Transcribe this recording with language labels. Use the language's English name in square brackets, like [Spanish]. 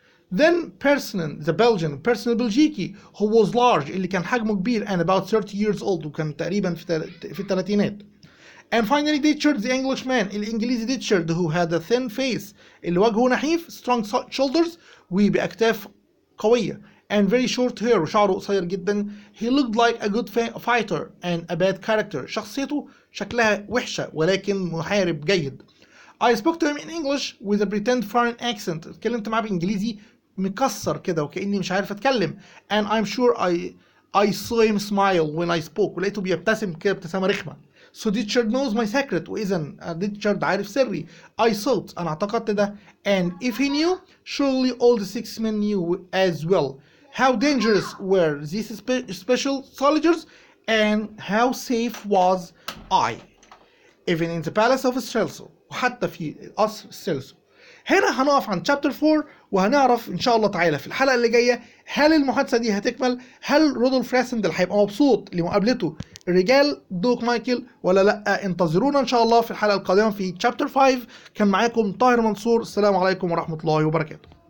[English] Then Persson, the Belgian, Persson [Arabic] البلجيكي, [English] who was large, [Arabic] اللي كان حجمه كبير [English] and about 30 years old, [Arabic] وكان تقريبا في الثلاثينات. [English] And finally Ditchard, the Englishman, [Arabic] الإنجليزي [English] Ditchard, who had a thin face, [Arabic] اللي وجهه نحيف, [English] strong shoulders, [Arabic] وبأكتاف قوية, [English] and very short hair, [Arabic] وشعره قصير جدا. [English] He looked like a good fighter and a bad character. [Arabic] شخصيته شكلها وحشة ولكن محارب جيد. [English] I spoke to him in English with a pretend foreign accent. [Arabic] اتكلمت معاه بإنجليزي مكسر كده وكأني مش عارف أتكلم. [English] And I'm sure I saw him smile when I spoke. [Arabic] ولقيته بيبتسم كده ابتسامة رخمة. [English] So Ditchard knows my secret. [Arabic] وإذا Ditchard عارف سري. [English] I thought. [Arabic] أنا اعتقدت ده. [English] And if he knew, surely all the 6 men knew as well. How dangerous were these special soldiers and how safe was I, even in the palace of Celso, [Arabic] وحتى في قصر سيلسو. هنا هنقف عن chapter 4 وهنعرف إن شاء الله تعالى في الحلقة اللي جاية هل المحادثة دي هتكمل، هل رودولف راسندل هيبقى مبسوط لمقابلته الرجال دوك مايكل ولا لأ. انتظرونا إن شاء الله في الحلقة القادمة في chapter 5. كان معاكم طاهر منصور. السلام عليكم ورحمة الله وبركاته.